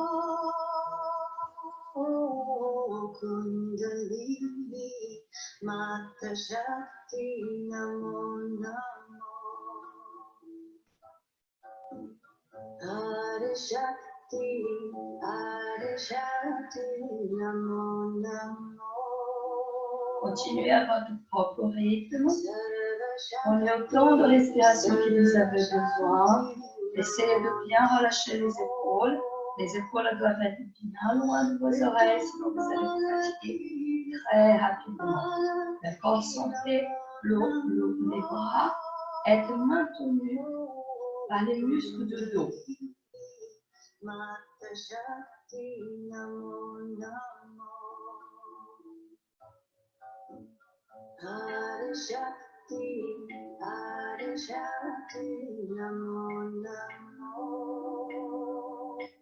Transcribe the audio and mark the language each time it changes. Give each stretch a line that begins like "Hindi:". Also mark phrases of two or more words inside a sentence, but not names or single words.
Sanskrit: Kundalini, Mata Shakti, Namo Namo. Adi Shakti, Namo Namo.
French: Continuez à votre propre rythme. Prenez autant de respiration que vous avez besoin. Essayez de bien relâcher les épaules. Les épaules doivent être bien loin de vos oreilles, sinon vous allez fatiguer très rapidement. D'accord? Sentez les bras être maintenus par les muscles de dos.
Sanskrit: Adi Shakti, Namo Namo.